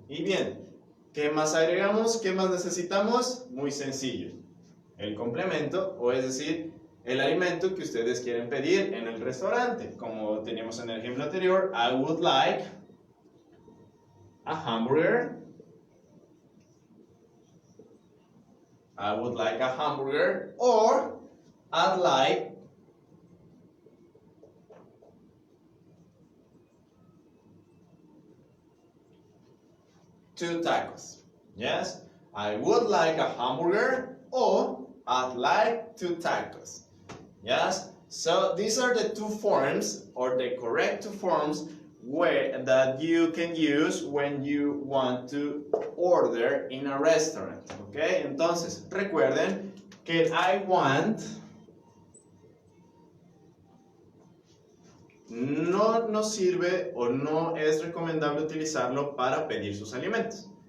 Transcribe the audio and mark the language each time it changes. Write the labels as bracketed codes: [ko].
[es] Y bien, ¿qué más agregamos? ¿Qué más necesitamos? Muy sencillo. El complemento, o es decir, el alimento que ustedes quieren pedir en el restaurante. Como teníamos en el ejemplo anterior, [en] I would like a hamburger. I would like a hamburger. Or I'd like two tacos. Yes, I would like a hamburger or I'd like 2 tacos. Yes, so these are the 2 forms or the correct 2 forms that you can use when you want to order in a restaurant. [es] Okay, entonces recuerden que el I want no nos sirve o no es recomendable utilizarlo para pedir sus alimentos.